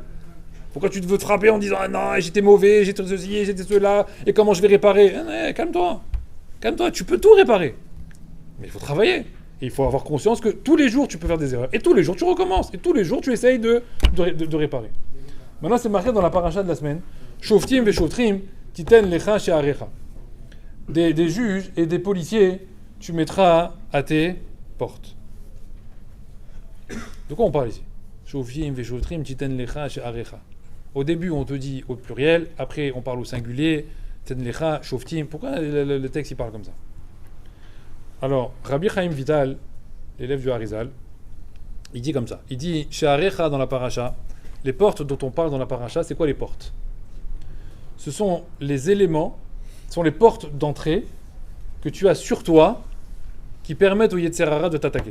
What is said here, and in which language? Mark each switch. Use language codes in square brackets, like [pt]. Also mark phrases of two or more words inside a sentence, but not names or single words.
[fr] Pourquoi tu te veux te frapper en disant ah non, j'étais mauvais, j'étais ceci, j'étais cela, et comment je vais réparer? Calme-toi, tu peux tout réparer. Mais il faut travailler. Et il faut avoir conscience que tous les jours tu peux faire des erreurs. Et tous les jours tu recommences. Et tous les jours tu essayes de réparer. Maintenant c'est marqué dans la paracha de la semaine. [he] שופטים ושוטרים תתן לך שעריך. [fr] Des juges et des policiers tu mettras à tes portes. De quoi on parle ici? [he] שופטים ושוטרים תתן לך שעריך. [fr] Au début on te dit au pluriel, après on parle au singulier. [he] תתן לך שופטים. [fr] Pourquoi le texte il parle comme ça? Alors, Rabbi Chaim Vital, l'élève du Harizal, il dit comme ça. Il dit, chez Arecha dans la paracha, les portes dont on parle dans la paracha, c'est quoi les portes? Ce sont les éléments, ce sont les portes d'entrée que tu as sur toi qui permettent au [he] יצר הרע [fr] de t'attaquer.